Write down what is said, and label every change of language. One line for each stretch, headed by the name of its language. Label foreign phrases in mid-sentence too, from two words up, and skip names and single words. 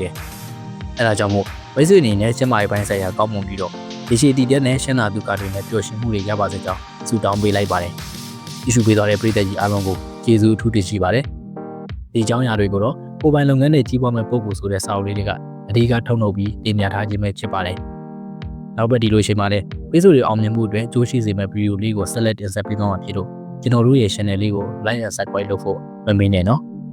Burmese: တယ်အဲဒါကြောင့်မို့မိတ်ဆွေအနေနဲ့ကျန်းမာရေးပိုင်းဆိုင်ရာကောင်းမွန်ပြီးတော့ရေရှည်တည်တဲ့နဲ့ရှမ်းသာဒုက္ခတွေနဲ့ပျော်ရွှင်မှုတွေရပါစေကြောင်းဆုတောင်းပေးလိုက်ပါတယ်ဒီစုပေးသွားတဲ့ပရိသတ်ကြီးအားလုံးကိုကျေးဇူးအထူးတင်ရှိပါတယ်ဒီအကြောင်းအရာတွေကိုတော့ကိုယ်ပိုင်လုပ်ငန်းနဲ့ကြီးပွားမဲ့ပုံကိုဆိုတဲ့စာအုပ်လေးတွေကအဓိကထုတ်လုပ်ပြီးတင်ပြထားခြင်းပဲဖြစ်ပါတယ်နောက်ပတ်ဒီလိုချိန်မှာလည်းပေးစုတွေအောင်မြင်မှုအတွက်ကြိုးရှိစေမဲ့ဗီဒီယိုလေးကိုဆက်လက်တင်ဆက်ပေးသွားမှာဖြစ်လို့ကျွန်တော်တို့ရဲ့ channel လေးကို
English: like and subscribe
Burmese: လုပ်ဖို့မမေ့နဲ့နော်